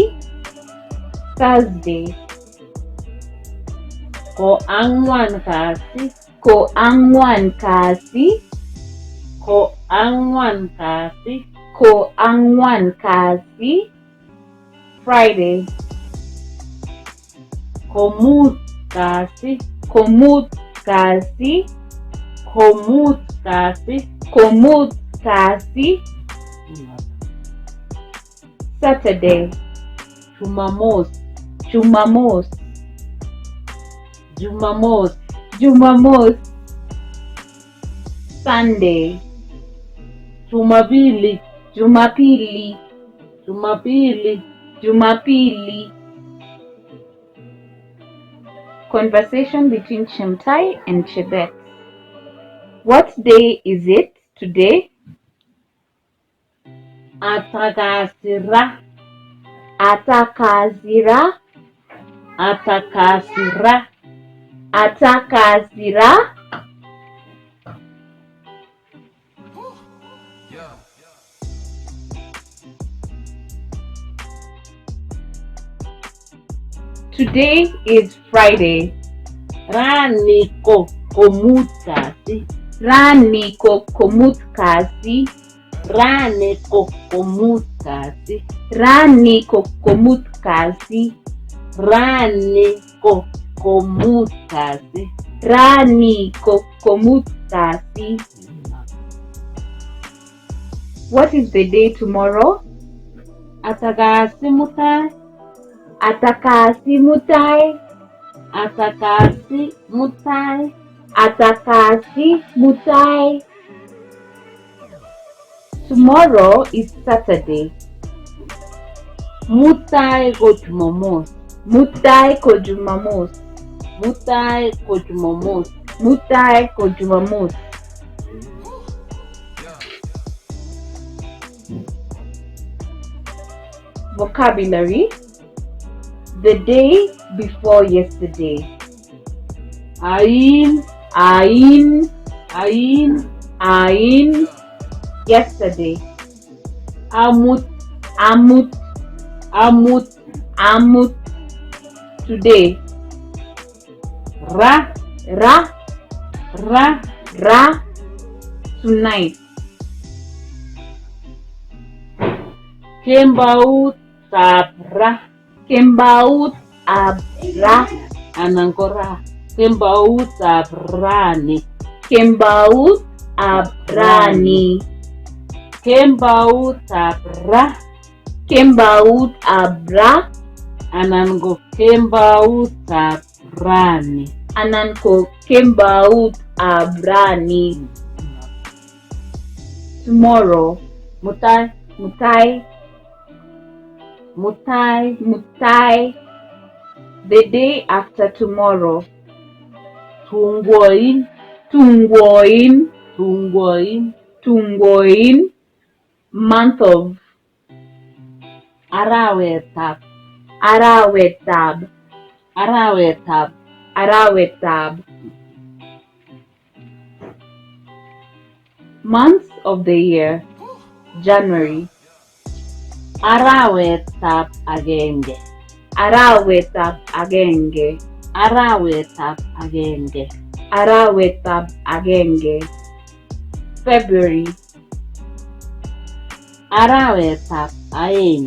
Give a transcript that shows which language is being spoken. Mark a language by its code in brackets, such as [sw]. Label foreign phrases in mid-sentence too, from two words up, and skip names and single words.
[kln] Thursday, Koangwankasi, Koangwankasi, Koangwankasi, Koangwankasi. Friday, Komutkasi, Komutkasi, Komutkasi, Komutkasi. [en] Saturday, [kln] Jumamos, Jumamos, Jumamos, Jumamos. Sunday, Jumapili, Jumapili, Jumapili, Jumapili. [en] Conversation between Chemutai and Chebet. What day is it today? [kln] Atakasira, Atakasira, Atakasira, Atakasira. [en] Today is Friday. [kln] Raniko komutkasi. Raniko komutkasi. Raniko komutkasi. Raniko komutkasi. Raniko komutkasi. Raniko komutkasi. [en] What is the day tomorrow? [kln] Atakasi mutai. Atakasi mutai. Atakasi mutai. Atakasi mutai. [en] Tomorrow is Saturday. [kln] Mutai ko Jumamos. Mutai ko Jumamos. Mutai ko Jumamos. Mutai ko Jumamos. [en] Vocabulary. The day before yesterday. [kln] Ain, ain, ain, ain. [en] Yesterday. [kln] Amut, amut, amut, amut. [en] Today. [kln] Ra, ra, ra, ra. Tonight. Kembaut sabra. Kembaut abra. Anangkora. Kembaut abrani. Kembaut abrani. Kembaut abra. Kembaut abra. Anango kembaut abrani. Ananko kembaut abrani. Tomorrow. Mutai, mutai. Mutai, mutai. [en] The day after tomorrow. [kln] Tungwoin, tungwoin, tungwoin, tungwoin. [en] Month of. [kln] Arawetab, arawetab, arawetab, arawetab. [en] Months of the year. January. [kln] Arawetab agenge. Arawetab agenge. Arawetab agenge. Arawetab agenge. February. Arawetab aeng.